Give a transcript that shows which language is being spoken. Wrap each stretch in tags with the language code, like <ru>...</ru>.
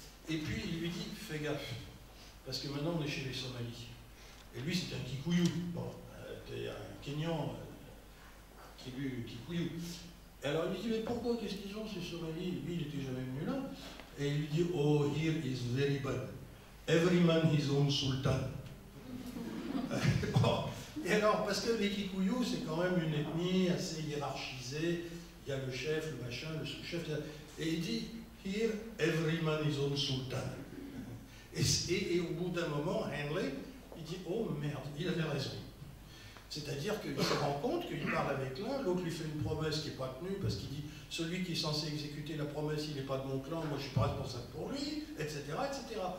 <fr>Et puis il lui dit, fais gaffe, parce que maintenant on est chez les Somalis. Et lui c'est un Kikuyu, bon, un Kenyan Kikuyu. Alors il lui dit, mais pourquoi, qu'est-ce qu'ils ont ces Somalis? Lui, il n'était jamais venu là. Et il lui dit,</fr> <en>oh, here is very bad. Every man his own sultan.</en> <fr>Et alors, parce que les Kikuyu, c'est quand même une ethnie assez hiérarchisée. Il y a le chef, le machin, le sous-chef. Et il dit,</fr> <en>here, every man his own sultan.</en> <fr>Et au bout d'un moment, Henley, il dit, oh merde, il avait raison. C'est-à-dire qu'il se rend compte qu'il parle avec l'un, l'autre lui fait une promesse qui n'est pas tenue, parce qu'il dit, celui qui est censé exécuter la promesse, il n'est pas de mon clan, moi je ne suis pas responsable pour lui, etc., etc.</fr>